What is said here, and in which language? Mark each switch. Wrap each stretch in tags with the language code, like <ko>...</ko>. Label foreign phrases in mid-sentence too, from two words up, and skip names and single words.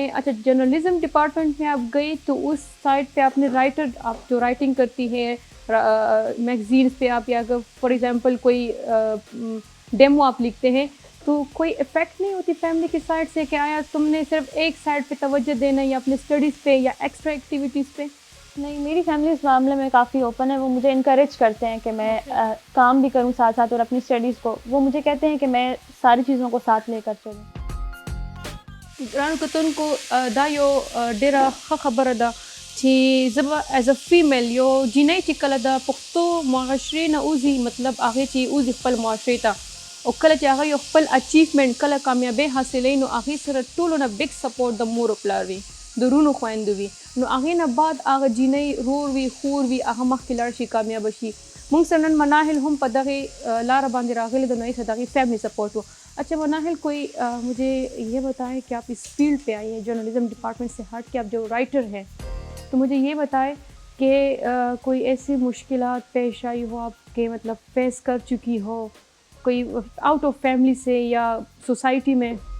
<ur>اچھا,</ur> <en>journalism department</en> <ur>میں آپ گئی تو اس سائڈ پہ آپ نے رائٹر, آپ جو رائٹنگ کرتی ہے میگزینس پہ آپ, یا اگر</ur> <en>for example</en> <ur>کوئی ڈیمو آپ لکھتے ہیں, تو کوئی افیکٹ نہیں ہوتی فیملی کی سائڈ سے کہ آیا تم نے صرف ایک سائڈ پہ توجہ دینا ہے, یا اپنے اسٹڈیز پہ یا</ur> <en>extra activities</en> <ur>پہ؟ نہیں, میری فیملی اس معاملے میں کافی اوپن ہے. وہ مجھے انکریج کرتے ہیں کہ میں کام بھی کروں ساتھ ساتھ, اور اپنی اسٹڈیز کو وہ مجھے کہتے ہیں کہ میں ساری چیزوں کو ساتھ لے کر چلوں.</ur> <ps>گران کتن کو دا یو ډیره ښه خبره ده چې زه به</ps> <en>as a female</en> <ps>یو جینۍ چې کله د پښتو معاشرې نه وځي, مطلب هغې چې وځي خپل معاشرې ته, او کله چې هغه یو خپل اچیومنټ کله کامیابۍ حاصلوي, نو هغې سره ټولو نه</ps> <en>big support</en> <ps>د مور و پلار وي, د رونو خویندو وي. نو هغې نه بعد هغه جینۍ رور وي, خور وي, هغه مخکې لاړ شي, کامیابه شي. موږ سره نن مناهل هم په دغې لاره باندې راغلې ده, نو یې سره دغې</ps> <en>family support</en> <ps>و.</ps> <ur>اچھا مناہل, کوئی مجھے یہ بتائیں کہ آپ اس فیلڈ پہ آئی ہیں</ur> <en>journalism department</en> <ur>سے ہٹ کے, آپ جو رائٹر ہیں, تو مجھے یہ بتائیں کہ کوئی ایسی مشکلات پیش آئی ہو آپ کے, مطلب فیس کر چکی ہو کوئی</ur> <en>out of family</en> <ur>سے یا سوسائٹی میں؟</ur>